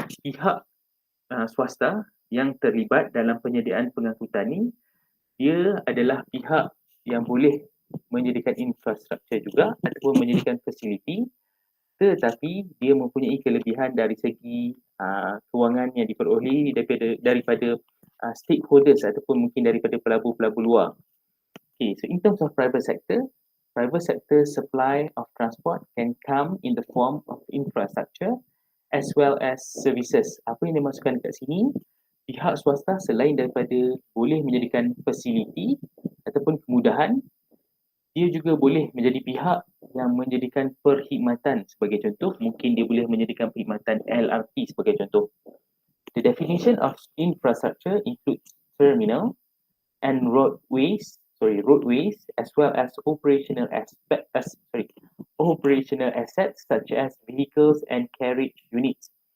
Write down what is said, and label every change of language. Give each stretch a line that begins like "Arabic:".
Malay: Pihak swasta yang terlibat dalam penyediaan pengangkutan ni, dia adalah pihak yang boleh menyediakan infrastruktur juga ataupun menyediakan fasiliti, tetapi dia mempunyai kelebihan dari segi kewangan yang diperoleh daripada stakeholders ataupun mungkin daripada pelabur-pelabur luar.
English: Okay, so in terms of private sector supply of transport can come in the form of infrastructure as well as services.
Malay: Apa yang dimasukkan kat sini, pihak swasta selain daripada boleh menjadikan fasiliti ataupun kemudahan, dia juga boleh menjadi pihak yang menjadikan perkhidmatan. Sebagai contoh, mungkin dia boleh menjadikan perkhidmatan LRT sebagai contoh.
English: The definition of infrastructure includes terminal and roadways as well as operational assets such as vehicles and carriage units.